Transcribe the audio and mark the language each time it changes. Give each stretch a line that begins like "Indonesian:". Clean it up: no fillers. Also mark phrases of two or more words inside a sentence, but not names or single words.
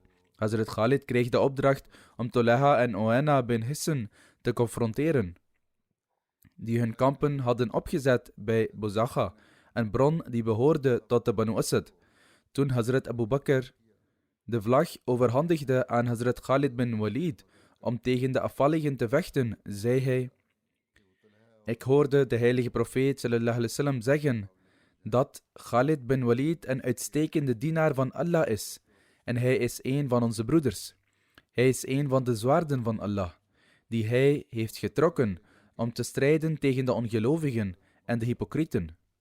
Dutch: Hazrat Khalid kreeg de opdracht om Tulaha en Uwaina bin Hisn te confronteren, die hun kampen hadden opgezet bij Buzakha, een bron die behoorde tot de Banu Asad. Toen Hazrat Abu Bakr de vlag overhandigde aan Hazrat Khalid bin Walid om tegen de afvalligen te vechten, zei hij: Ik hoorde de heilige profeet
Arabic: صلى الله عليه وسلم
Dutch: zeggen dat Khalid bin Walid een uitstekende dienaar van Allah is en hij is een van onze broeders. Hij is een van de zwaarden van Allah, die hij heeft getrokken om te strijden tegen de ongelovigen en de hypocrieten.